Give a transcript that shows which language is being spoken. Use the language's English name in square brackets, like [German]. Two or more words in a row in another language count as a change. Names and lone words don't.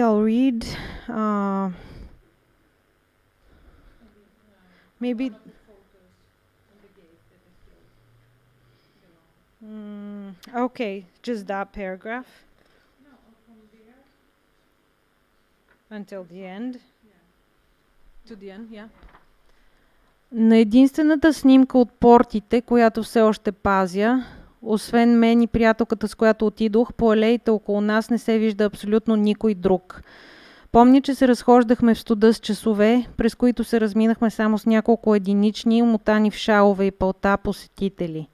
[English] I'll read. Maybe. Okay, just that paragraph. No, from there until the end. To the end, yeah. [Bulgarian] На единствената снимка от портите, която все още пазя, освен мен и приятелката, с която отидох, по алеите около нас не се вижда абсолютно никой друг. Помня, че се разхождахме в студа с часове, през които се разминахме само с няколко единични, умотани в шалове и палта посетители.